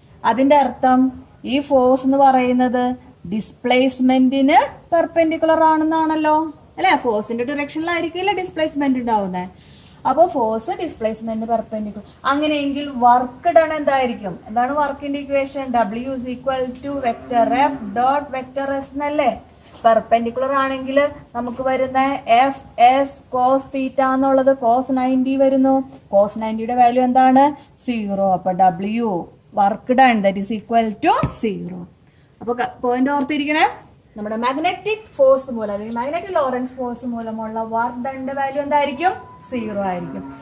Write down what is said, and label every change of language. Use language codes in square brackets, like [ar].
[ml] അതിന്റെ അർത്ഥം ഈ ഫോഴ്സ് എന്ന് പറയുന്നത് ഡിസ്പ്ലേസ്മെന്റിന് പെർപെൻഡിക്കുലർ ആണെന്നാണല്ലോ അല്ലെ? ഫോഴ്സിന്റെ ഡിറക്ഷനിലായിരിക്കില്ല ഡിസ്പ്ലേസ്മെന്റ് ഉണ്ടാവുന്നത്. അപ്പോൾ ഫോഴ്സ് ഡിസ്പ്ലേസ്മെന്റ് പെർപെൻഡിക്കുലർ. അങ്ങനെയെങ്കിൽ വർക്ക് ഡൺ എന്തായിരിക്കും? എന്താണ് വർക്കിന്റെ equation? [en] W is equal to vector F dot vector S [ml] എന്നല്ലേ? പെർപെൻഡിക്കുലർ ആണെങ്കിൽ നമുക്ക് വരുന്ന എഫ് എസ് കോസ് തീറ്റ എന്നുള്ളത് കോസ് 90 വരുന്നു. കോസ് 90യുടെ വാല്യൂ എന്താണ്? 0. അപ്പൊ [en] W work done that is equal to 0. [ml] അപ്പൊ പോയിന്റ് ഓർത്തിരിക്കണേ, നമ്മുടെ മാഗ്നറ്റിക് ഫോഴ്സ് മൂലം അല്ലെങ്കിൽ മാഗ്നറ്റിക് ലോറൻസ് ഫോഴ്സ് മൂലമുള്ള വർക്ക് ഡണ്ണിന്റെ വാല്യൂ എന്തായിരിക്കും? 0 ആയിരിക്കും.